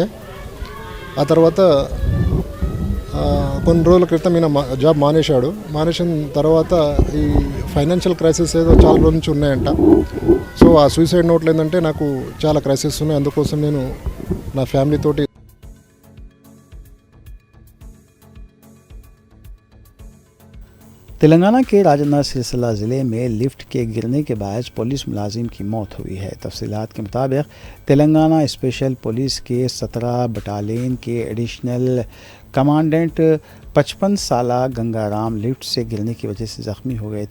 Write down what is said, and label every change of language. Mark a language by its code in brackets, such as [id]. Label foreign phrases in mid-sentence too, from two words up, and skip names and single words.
[te] ఆ తర్వాత కొన్ని రోజుల క్రితం ఈయన జాబ్ మానేసిన తర్వాత ఈ [en] financial crisis [te] ఏదో చాలా రోజుల నుంచి ఉన్నాయంట. సో ఆ [en] suicide notes [te] ఏంటంటే నాకు చాలా క్రైసిస్ ఉన్నాయి, అందుకోసం నేను నా ఫ్యామిలీ తోటి [ur] تلنگانہ کے راجندر سلسلہ ضلع میں لفٹ کے گرنے کے باعث پولیس ملازم کی موت ہوئی ہے۔ تفصیلات کے مطابق تلنگانہ [en] special police [ur] کے 17 بٹالین کے ایڈیشنل کمانڈنٹ 55 سالہ گنگا رام لفٹ سے گرنے کی وجہ سے زخمی ہو گئے تھے۔